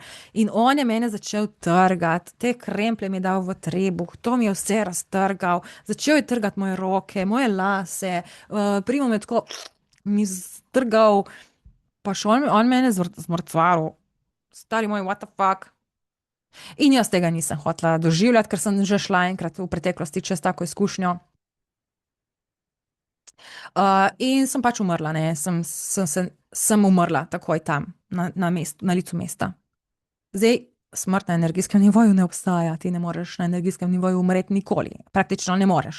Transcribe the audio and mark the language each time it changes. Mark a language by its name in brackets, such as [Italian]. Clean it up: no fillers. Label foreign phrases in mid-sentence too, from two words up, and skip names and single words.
[Slovenian] In on je mene začel trgati, te kremplje mi je dal v trebuh, to mi je vse raztrgal, začel je trgati moje roke, moje lase, primo me tako mi strgal, pa še on mene zmrcvaril. Stari moj, [English] what the fuck. [Slovenian] In jaz tega nisem hotela doživljati, ker sem že šla enkrat v preteklosti čez tako izkušnjo. In sem pač umrla, ne, sem umrla takoj tam, na licu mesta. Zdaj, smrt na energijskem nivoju ne obstaja, ti ne moreš na energijskem nivoju umreti nikoli, praktično ne moreš.